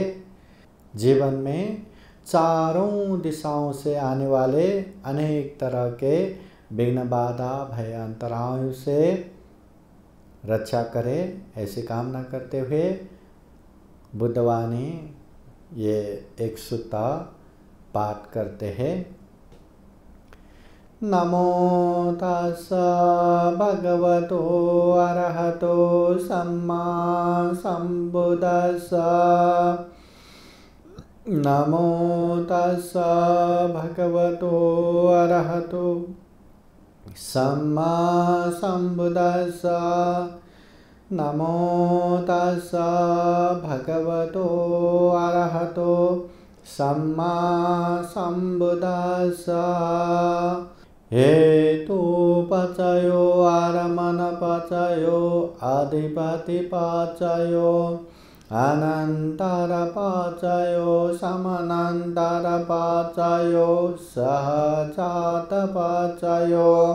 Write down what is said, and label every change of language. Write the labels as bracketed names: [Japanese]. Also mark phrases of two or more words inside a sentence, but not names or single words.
[Hindi] जीवन में चारों दिशाओं से आने वाले अनेक तरह के विघ्न बाधा भय अंतरायों से रक्षा करे, ऐसी कामना करते हुए बुद्धवाणी ये एक सूत्र पाठ करते हैं। [Pali] नमो तस्स भगवतो अरहतो सम्मा सम्बुद्दस्स। नमो तस्स भगवतो अरहतो सम्मा सम्बुद्दस्स। नमो तस्स भगवतो अरहतो सम्मा सम्बुद्दस्स। हेतुपचयो आरमणपचयो अधिपतिपचयो अनन्तरपचयो समनन्तरपचयो सहजातपचयो